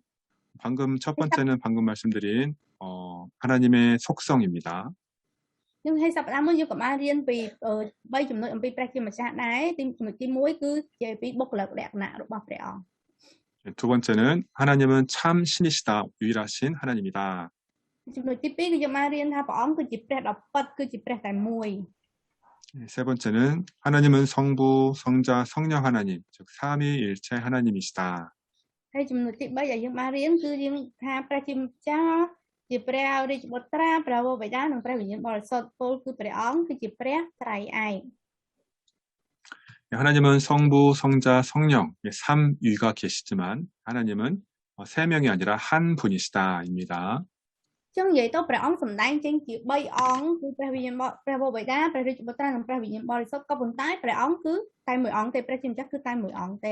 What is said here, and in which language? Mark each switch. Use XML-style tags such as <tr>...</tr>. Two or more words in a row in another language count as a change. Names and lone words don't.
<ko>방금 첫 번째는 방금 말씀드린 하나님의 속성입니다.</ko> <km>ហើយសប្តាហ៍មុនយើងក៏បានរៀនពី3ចំណុចអំពីព្រះជាម្ចាស់ដែរទីចំណុចទី1គឺជាពីបុគ្គលិកលក្ខណៈរបស់ព្រះអង្គ</km> <ko>두 번째는 하나님은 참 신이시다, 유일하신 하나님이다.</ko> <km>ចំណុចទី2គឺយើងបានរៀនថាព្រះអង្គគឺជាព្រះដ៏ពិតគឺជាព្រះតែមួយ</km> <ko>세 번째는 하나님은 성부, 성자, 성령 하나님, 즉 삼위일체 하나님이시다.</ko> <km>ហើយចំណុចទី3ដែលយើងបានរៀនគឺយើងថាព្រះជាម្ចាស់ជាព្រះរាជបុត្រាព្រះវរបិតានិងព្រះវិញ្ញាណបរិសុទ្ធពោលគឺព្រះអង្គគឺជាព្រះត្រៃឯក</km> <ko>하나님은 성부, 성자, 성령, 삼위가 계시지만 하나님은 세 명이 아니라 한 분이시다입니다.</ko> <km>ចឹងនិយាយទៅព្រះអង្គសម្ដែងចេញជា3អង្គគឺព្រះវិញ្ញាណព្រះវរបិតាព្រះរាជបុត្រានិងព្រះវិញ្ញាណបរិសុទ្ធក៏ប៉ុន្តែព្រះអង្គគឺតែមួយអង្គទេព្រះជាម្ចាស់គឺតែមួយអង្គទេ</km>